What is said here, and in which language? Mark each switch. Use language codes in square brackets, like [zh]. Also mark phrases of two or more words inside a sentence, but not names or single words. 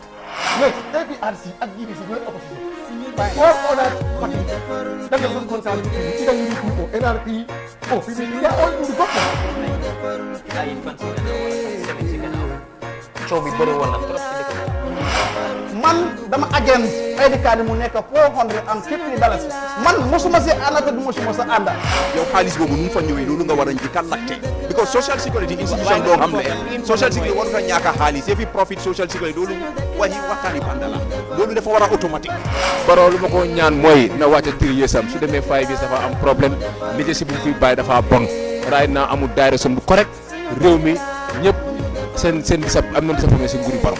[en] Yes, APRC and GMT were opposition. All other parties that doesn't concern either UDP or NRP or PDP, they are all in the government. So we borrow one [wo] Man, dama [en] against ID card [wo] mu nekk $450. Man mosuma si ànd te du mosuma sa ànd. yow xaalis boobu nu mu fa ñëwee loolu nga war a njëkk a laajte because [en] social security institution [wo] doo xam ne [en] social security [wo] waru fa ñàkk a xaalis fi profit [en] social security [wo] loolu waxtaani banda la loolu dafa war a automatique. Baro lu ma ko ñaan mooy na wàcce 3 years am su demee 5 years dafa am problème leadership bu fi bàyyi dafa bon [en] right now [wo] amul direction bu correct réew mi ñëpp seen sa am nañ sa promesse nguuri Baro.